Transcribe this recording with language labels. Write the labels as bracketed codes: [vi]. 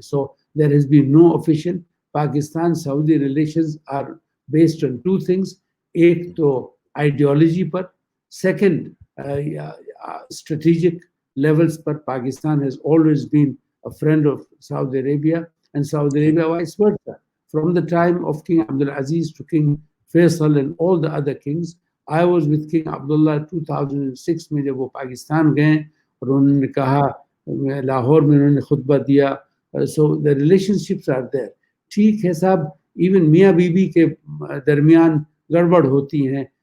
[en] So there has been no official. Pakistan Saudi relations are based on two things. [ur] ایک تو ideology per, second strategic levels per. [en] Pakistan has always been a friend of Saudi Arabia and Saudi Arabia vice versa. From the time of King Abdul Aziz to King Faisal and all the other kings, I was with King Abdullah 2006 [ur] میں جب وہ پاکستان گئے اور انہوں نے کہا, لاہور میں انہوں نے خطبہ دیا. [en] So the relationships are there. [ur] ٹھیک ہے صاحب, ایون میاں بیوی کے درمیان گڑبڑ ہوتی ہیں.